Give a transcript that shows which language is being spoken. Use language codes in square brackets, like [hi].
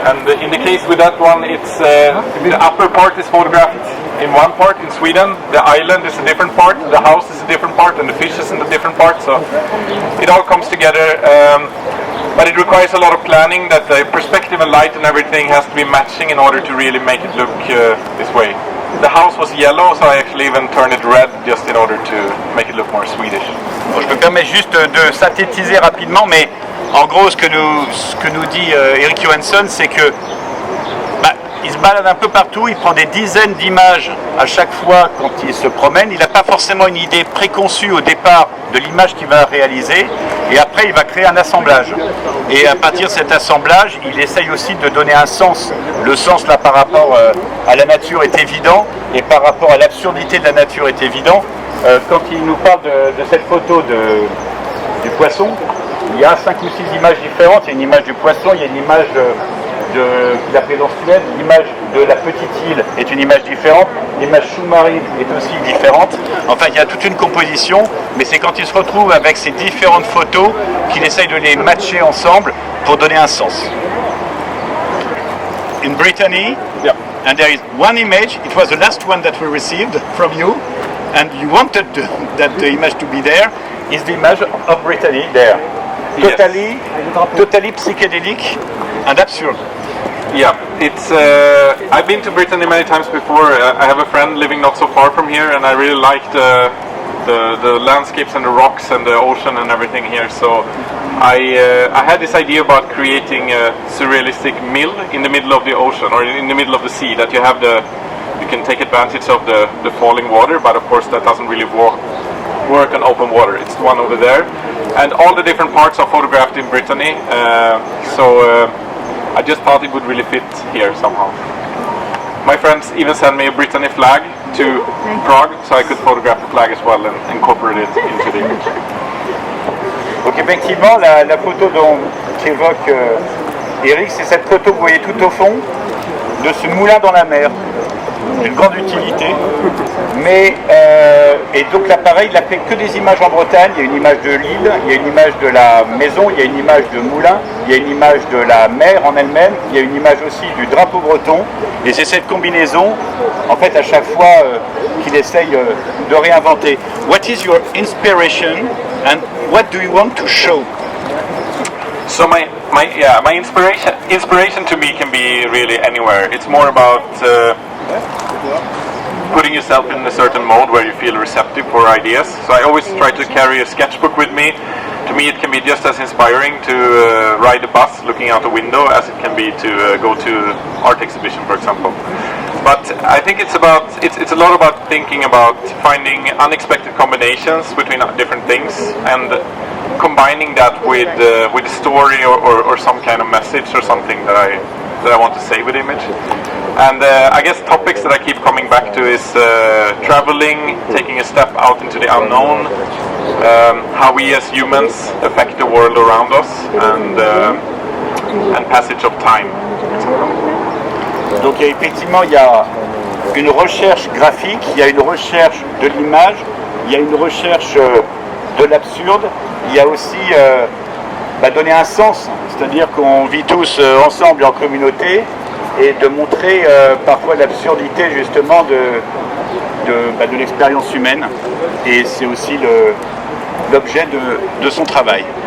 [en] And in the case with that one, it's the upper part is photographed in one part in Sweden, the island is a different part, the house is a different part, and the fish is in a different part, so it all comes together. But it requires a lot of planning, that the perspective and light and everything has to be matching in order to really make it look this way. The house was yellow, so I actually even turned it red just in order to make it look more Swedish. [fr] Bon, je me permets juste de synthétiser rapidement, mais en gros, ce que nous dit Eric Johansson, c'est que il se balade un peu partout, il prend des dizaines d'images à chaque fois quand il se promène. Il n'a pas forcément une idée préconçue au départ de l'image qu'il va réaliser, et après il va créer un assemblage. Et à partir de cet assemblage, il essaye aussi de donner un sens. Le sens là par rapport à la nature est évident, et par rapport à l'absurdité de la nature est évident. Quand il nous parle de cette photo du poisson, il y a 5 ou 6 images différentes. Il y a une image du poisson, il y a une image de la présence humaine, l'image de la petite île est une image différente, l'image sous-marine est aussi différente. Enfin, il y a toute une composition, mais c'est quand il se retrouve avec ces différentes photos qu'il essaye de les matcher ensemble pour donner un sens. [en] In Brittany, and there is one image, it was the last one that we received from you, and you wanted that the image to be there, is the image of Brittany there. Totally psychedelic and absurd. Yeah, it's. I've been to Brittany many times before. I have a friend living not so far from here, and I really like the landscapes and the rocks and the ocean and everything here. So I had this idea about creating a surrealistic mill in the middle of the ocean or in the middle of the sea. That you can take advantage of the falling water, but of course that doesn't really work on open water. It's the one over there, and all the different parts are photographed in Brittany. I just thought it would really fit here somehow. My friends even sent me a Brittany flag to Prague, so I could photograph the flag as well and incorporate it into the image. [fr] Donc effectivement, la photo qu'évoque Eric, c'est cette photo que vous voyez tout au fond de ce moulin dans la mer. Une grande utilité, mais et donc l'appareil n'a fait que des images en Bretagne. Il y a une image de l'île, il y a une image de la maison, il y a une image de moulin, il y a une image de la mer en elle-même, il y a une image aussi du drapeau breton, et c'est cette combinaison en fait à chaque fois qu'il essaye de réinventer. [en] What is your inspiration and what do you want to show? So my inspiration to me can be really anywhere. It's more about putting yourself in a certain mode where you feel receptive for ideas. So I always try to carry a sketchbook with me. To me it can be just as inspiring to ride a bus looking out a window as it can be to go to art exhibition, for example. But I think it's a lot about thinking about finding unexpected combinations between different things and combining that with a story or some kind of message or something that I want to say with the image. And I guess topics that I keep coming back to is traveling, taking a step out into the unknown, how we as humans affect the world around us, and passage of time. [fr] Donc effectivement, il y a une recherche graphique, il y a une recherche de l'image, il y a une recherche de l'absurde, il y a aussi donner un sens, c'est-à-dire qu'on vit tous ensemble en communauté, et de montrer parfois l'absurdité justement de l'expérience humaine, et c'est aussi l'objet de son travail.